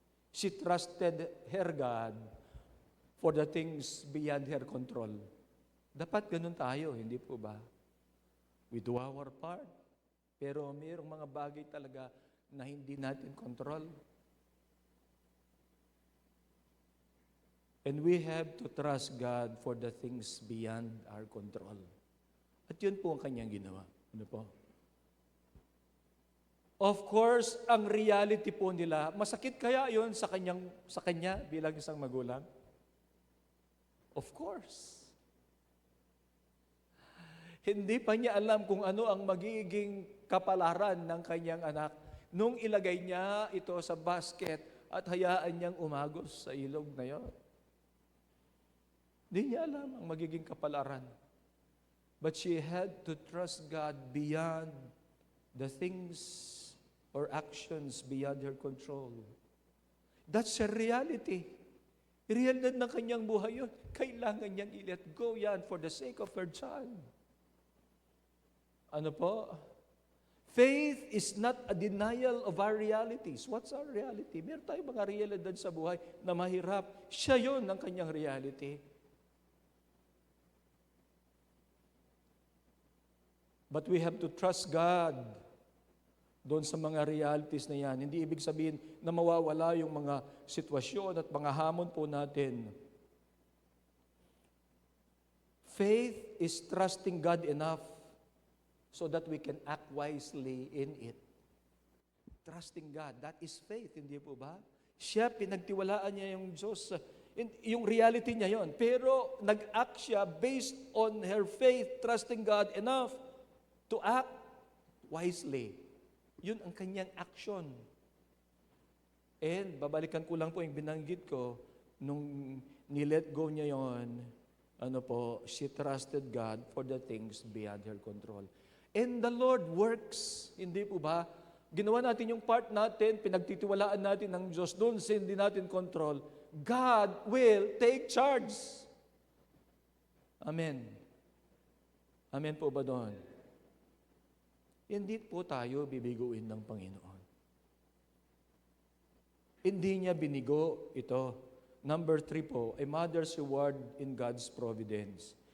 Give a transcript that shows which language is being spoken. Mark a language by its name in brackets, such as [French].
[English] She trusted her God for the things beyond her control. [Filipino] Dapat ganun tayo, hindi po ba? [English] We do our part, [Filipino] pero mayroong mga bagay talaga na hindi natin control. [English] And we have to trust God for the things beyond our control. [Filipino] At yun po ang kanyang ginawa. Ano po? [English] Of course, [Filipino] ang reality po nila, masakit kaya yun sa kanya bilang isang magulang? Of course. Hindi pa niya alam kung ano ang magiging kapalaran ng kanyang anak nung ilagay niya ito sa basket at hayaan niyang umagos sa ilog na yon. Hindi niya alam ang magiging kapalaran. [English] But she had to trust God beyond the things or actions beyond her control. That's a reality. [Filipino] Realidad ng kanyang buhay yun. Kailangan niyang i-let go yan [English] for the sake of her child. [Filipino] Ano po? [English] Faith is not a denial of our realities. What's our reality? [Filipino] Meron tayong mga realidad sa buhay na mahirap. Siya yun ang kanyang reality. [English] But we have to trust God [Filipino] doon sa mga realities na yan. Hindi ibig sabihin na mawawala yung mga sitwasyon at mga hamon po natin. [English] Faith is trusting God enough so that we can act wisely in it. Trusting God, that is faith, [Filipino] hindi po ba? Siya, pinagtiwalaan niya yung Diyos. Yung reality niya yon. Pero nag-act siya [English] based on her faith, trusting God enough to act wisely. [Filipino] Yun ang kanyang action. And babalikan ko lang po yung binanggit ko, nung nilet go niya yon, [English] she trusted God for the things beyond her control. And the Lord works, [Filipino] hindi po ba? Ginawa natin yung part natin, pinagtitiwalaan natin ng Diyos doon, hindi natin control. [English] God will take charge. Amen. Amen [Filipino] po ba doon? Hindi po tayo bibiguin ng Panginoon. Hindi niya binigo ito. [English] Number 3 po, a mother's reward in God's providence.